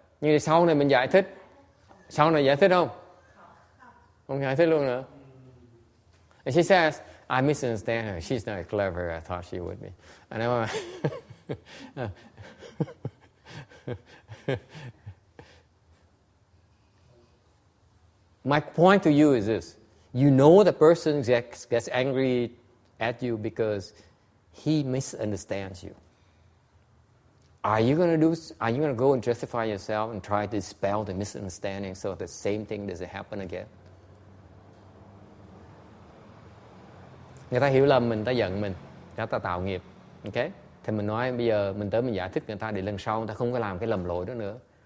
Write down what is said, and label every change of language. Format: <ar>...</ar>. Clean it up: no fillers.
<vi>Nhưng sau này mình giải thích. Sau này giải thích không? Không giải thích luôn nữa.</vi> <en>And she says, I misunderstand her. She's not as clever as I thought she would be. And I went, my point to you is this. You know the person gets angry at you because he misunderstands you. Are you going to go and justify yourself and try to dispel the misunderstanding so the same thing doesn't happen again?</en> <vi>Người ta hiểu lầm mình, ta giận mình, người ta tạo nghiệp. Okay? Thì mình nói bây giờ mình tới mình giải thích người ta để lần sau người ta không có làm cái lầm lỗi đó nữa.</vi>